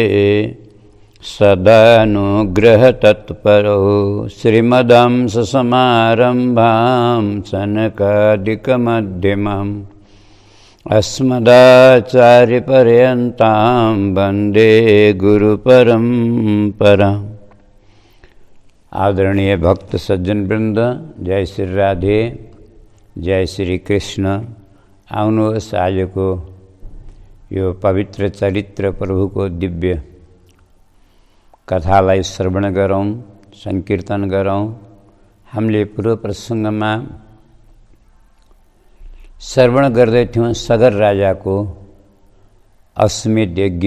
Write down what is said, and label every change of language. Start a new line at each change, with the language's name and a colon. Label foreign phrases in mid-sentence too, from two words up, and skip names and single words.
Sanskrit: सदानुग्रहतत्परौ श्रीमदंससमारम्भां सनकादिकमध्यमाम् अस्मदाचार्यपर्यन्तां वन्दे गुरुपरम्पराम्।
Nepali: आदरणीय भक्त सज्जन वृंद, जय श्री राधे, जय श्री कृष्ण। आउनुहोस् आजको यो पवित्र चरित्र प्रभुको दिव्य कथालाई श्रवण गरौँ, संकीर्तन गरौँ। हामीले पूर्व प्रसङ्गमा श्रवण गर्दै थियौँ सगर राजाको अश्वमेध यज्ञ।